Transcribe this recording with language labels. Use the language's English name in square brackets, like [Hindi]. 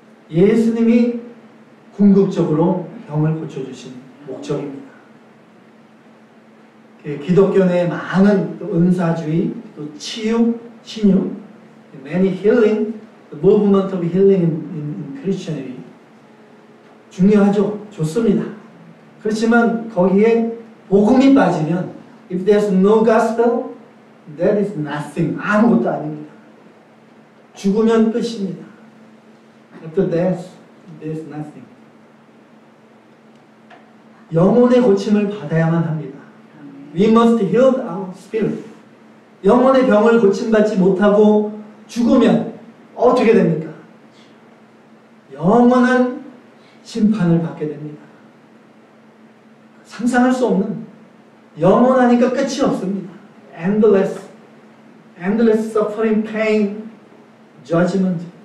[Korean] 예수님이 궁극적으로 병을 고쳐주신 목적입니다. 기독교 내에 많은 또 은사주의, 또 치유, 신유, [English] many healing, the movement of healing in Christianity [Korean] 중요하죠. 좋습니다. 그렇지만 거기에 복음이 빠지면 [English] if there's no gospel, that is nothing. [Korean] 아무것도 아닙니다. 죽으면 끝입니다. [English] After death, there's nothing. [Korean] 영혼의 고침을 받아야만 합니다. [English] We must heal our spirit. [Korean] 영혼의 병을 고침받지 못하고 죽으면 어떻게 됩니까? 영원한 심판을 받게 됩니다. 상상할 수 없는, 영원하니까 끝이 없습니다. [English] Endless suffering, pain, judgment.